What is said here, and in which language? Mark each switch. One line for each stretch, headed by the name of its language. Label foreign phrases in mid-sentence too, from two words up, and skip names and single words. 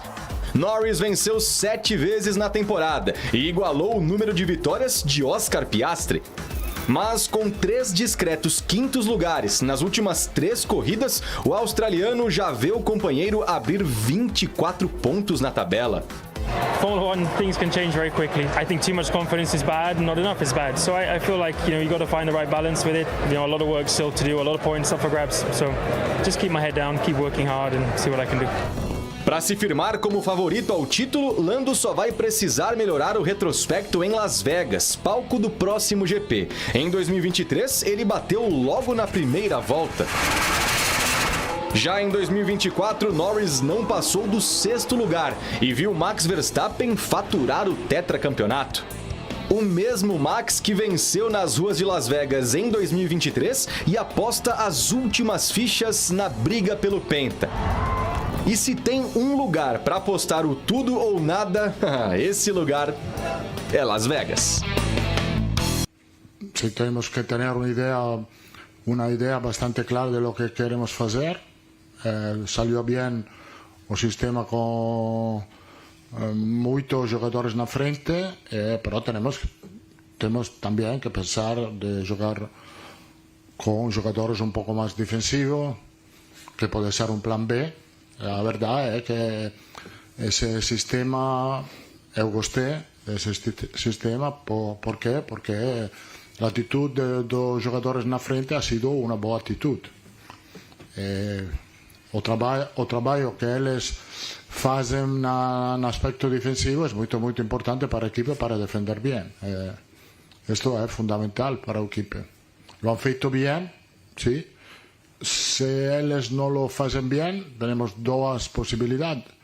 Portuguese: Norris venceu 7 vezes na temporada e igualou o número de vitórias de Oscar Piastri. Mas com 3 discretos quintos lugares nas últimas 3 corridas, o australiano já vê o companheiro abrir 24 pontos na tabela.
English: Formula One, things can change very quickly. I think too much confidence is bad, not enough is bad. So I feel like, you got to find the right balance with it. A lot of work still to do, a lot of points up for grabs. So just keep my head down, keep working hard and see what I can do.
Portuguese: Para se firmar como favorito ao título, Lando só vai precisar melhorar o retrospecto em Las Vegas, palco do próximo GP. Em 2023, ele bateu logo na primeira volta. Já em 2024, Norris não passou do 6º lugar e viu Max Verstappen faturar o tetracampeonato. O mesmo Max que venceu nas ruas de Las Vegas em 2023 e aposta as últimas fichas na briga pelo Penta. E se tem um lugar para apostar o tudo ou nada, esse lugar é Las Vegas.
Spanish: Sí, tenemos que tener una idea bastante clara de lo que queremos hacer. Salió bien
Portuguese: o sistema
Spanish: con muchos jugadores
Portuguese: na frente,
Spanish: pero tenemos también que pensar de jugar con jugadores un poco más defensivos, que puede ser un plan B. La verdad es que ese sistema,
Portuguese: eu gostei desse sistema,
Spanish: ¿por qué? Porque la actitud de los jugadores
Portuguese: na frente
Spanish: ha sido una boa actitud.
Portuguese: O trabalho que eles fazem no aspecto defensivo é muito importante para a equipe para defender bem. Isto é fundamental para a equipe.
Spanish: Lo han
Portuguese: feito bem, sim. Se eles não lo fazem bem, temos 2 possibilidades.